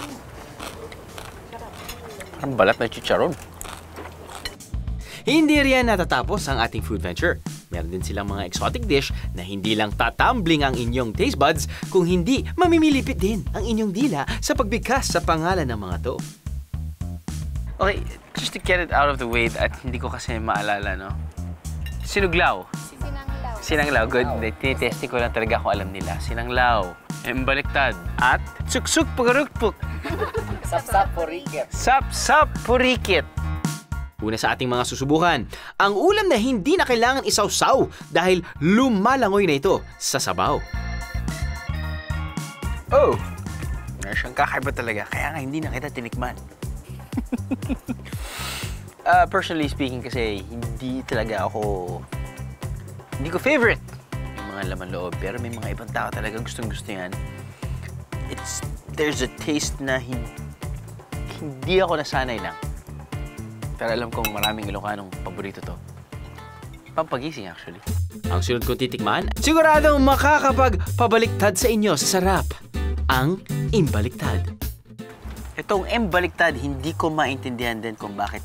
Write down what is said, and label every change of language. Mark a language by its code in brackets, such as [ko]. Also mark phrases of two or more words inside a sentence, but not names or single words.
[tl] Parang balat na chicharon. Hindi riyan natatapos ang ating [en] food venture. [tl] Meron din silang mga [en] exotic dish [tl] na hindi lang tatambling ang inyong [en] taste buds, [tl] kung hindi mamimilipit din ang inyong dila sa pagbigkas sa pangalan ng mga to. [en] Okay, just to get it out of the way [tl] at hindi ko kasi maalala, no? Sinuglaw. Sinanglaw. Good. Tinitesting ko lang talaga kung alam nila. Sinanglaw. Embaliktad. At suksuk pagarukpuk. Sapsap purikit. Sapsap purikit. Una sa ating mga susubukan, ang ulam na hindi na kailangan isawsaw dahil lumalangoy na ito sa sabaw. Oh! Meron siyang kakaiba talaga, kaya nga hindi na kita tinikman. [en] Personally speaking [tl] kasi, hindi ko favorite yung mga laman loob, pero may mga ibang tao talaga gustong-gusto yan. [en] There's a taste [tl] na hindi ako nasanay lang. Pero alam kong maraming Ilocanong paborito to. Pampagising actually. Ang sunod kong titikman, siguradong makakapagpabaliktad sa inyo sa sarap. Ang imbaliktad. Itong imbaliktad, hindi ko maintindihan din kung bakit.